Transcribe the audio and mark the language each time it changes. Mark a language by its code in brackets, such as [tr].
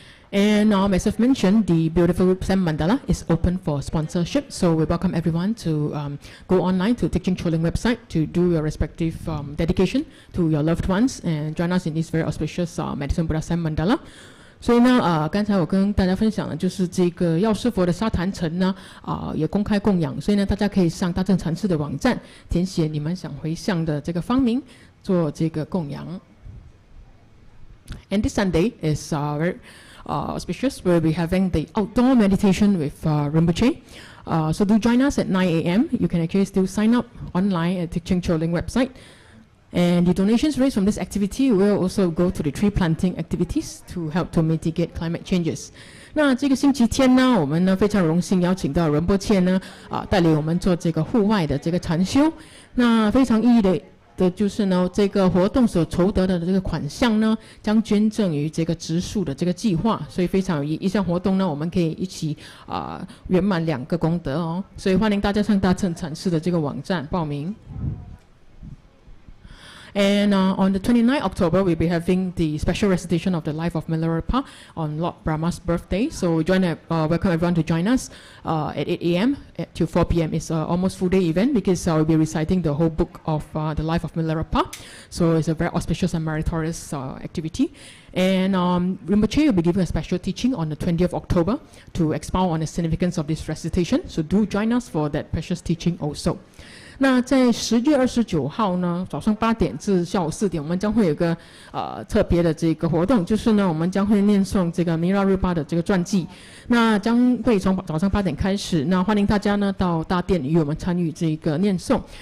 [en] And as I've mentioned, the beautiful Zen Mandala is open for sponsorship. So we welcome everyone to go online to Teaching Choling website to do your respective dedication to your loved ones and join us in this very auspicious Medicine Buddha Zen Mandala. [zh] 所以呢，刚才我跟大家分享的就是这个药师佛的沙坛城呢，也公开供养，所以呢，大家可以上大正禅师的网站，填写你们想回向的这个方名，做这个供养。 [en] And this Sunday is very auspicious. We'll be having the outdoor meditation with Rinpoche. So do join us at 9 a.m. You can actually still sign up online at Teaching Choling website. And the donations raised from this activity will also go to the tree planting activities to help to mitigate climate changes. [zh] 那这个星期天呢，我们呢非常荣幸邀请到仁波切呢带领我们做这个户外的这个禅修。那非常意义的就是呢，这个活动所筹得的这个款项呢，将捐赠于这个植树的这个计划，所以非常有意义。一项活动呢，我们可以一起圆满2个功德哦。所以欢迎大家上大乘禅师的这个网站报名。 [en] And on the 29th October, we'll be having the special recitation of the life of Milarepa on Lord Brahma's birthday. So welcome everyone to join us at 8 a.m. to 4 p.m. It's almost full day event because we'll be reciting the whole book of the life of Milarepa. So it's a very auspicious and meritorious activity. And Rinpoche will be giving a special teaching on the 20th of October to expound on the significance of this recitation. So do join us for that precious teaching also. [zh] 那在10月29号呢，早上8点至下午4点，我们将会有个特别的这个活动，就是呢，我们将会念诵这个Milarepa的这个传记。那将会从早上8点开始，那欢迎大家呢到大殿与我们参与这个念诵。